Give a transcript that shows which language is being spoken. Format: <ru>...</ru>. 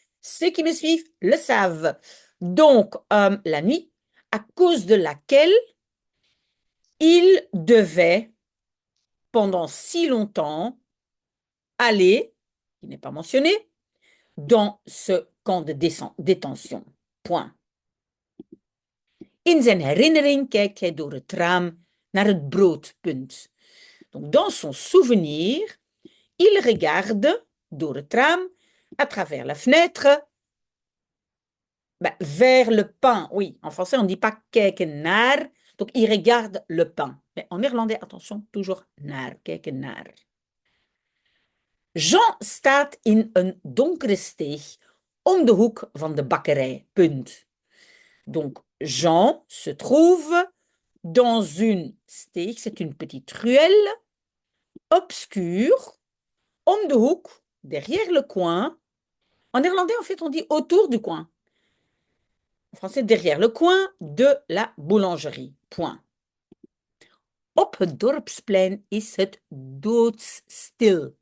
<fr>Ceux qui me suivent le savent. Donc, la nuit, à cause de laquelle il devait, pendant si longtemps, aller qui n'est pas mentionné, dans ce camp de détention. Point.</fr> <nl>In zijn herinnering kijkt hij door het raam naar het broodpunt.</nl> <fr>Donc, dans son souvenir, il regarde</fr> <nl>door het raam,</nl> <fr>à travers la fenêtre, vers le pain. Oui, en français, on ne dit pas</fr> <nl>kijken naar.</nl> <fr>Donc, il regarde le pain. Mais en néerlandais, attention, toujours naar,</fr> <nl>kijken naar. Jean staat in een donkere steeg om de hoek van de bakkerij. Punt.</nl> <fr>Donc, Jean se trouve dans une steeg, c'est une petite ruelle obscure,</fr> <nl>om de hoek,</nl> <fr>derrière le coin. En néerlandais, en fait, on dit autour du coin. En français, derrière le coin de la boulangerie. Point.</fr> <nl>Op het dorpsplein is het doodstil.</nl>